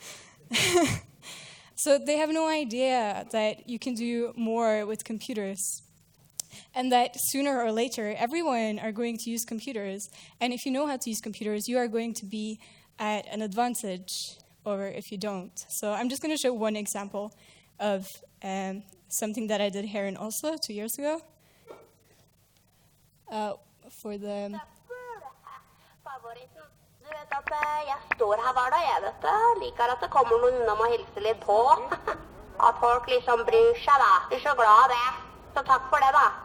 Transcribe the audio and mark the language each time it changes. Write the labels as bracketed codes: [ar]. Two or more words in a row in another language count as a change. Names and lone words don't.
[en] So they have no idea that you can do more with computers, and that sooner or later, everyone are going to use computers. And if you know how to use computers, you are going to be at an advantage over if you don't. So I'm just going to show one example of something that I did here in Oslo 2 years ago. For the... [no] Jeg står her hver dag, jeg, vet du. Liker at det kommer noen innom og hilser litt på. At folk liksom bryr seg, da. Blir så glad av det. Så takk for det, da.